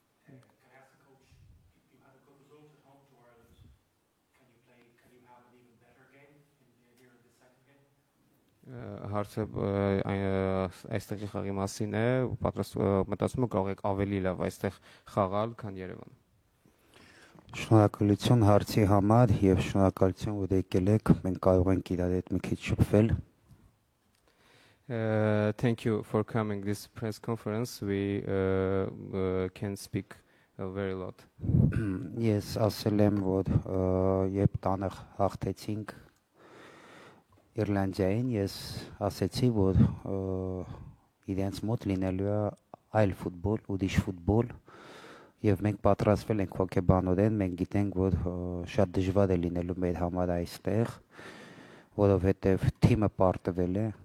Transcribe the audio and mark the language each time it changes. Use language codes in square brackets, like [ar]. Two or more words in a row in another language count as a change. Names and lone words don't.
[en] Can I ask the coach, you had a good result at home to Ireland. Can you have an even better game here in the second game? [hy] Հարցը այստեղի խաղի մասին է, մտածում եմ կարող եք ավելի լավ այստեղ խաղալ, քան Երևան։ Շնորհակալություն հարցի համար եւ շնորհակալություն որ եկել եք, մենք կարող ենք իրար հետ մի քիչ շփվել։ [en] Thank you for coming this press conference. We can speak very lot. [hy] Ես ասել եմ, որ երբ տանը հաղթեցինք Իռլանդիային, ես ասեցի, որ իրենց մոտ լինելու է այլ ֆուտբոլ, ուրիշ ֆուտբոլ, եւ մենք պատրաստվել ենք հոգեբանորեն, մենք գիտենք, որ շատ դժվար է լինելու մեր համար այստեղ, որովհետեւ թիմը պարտվել է,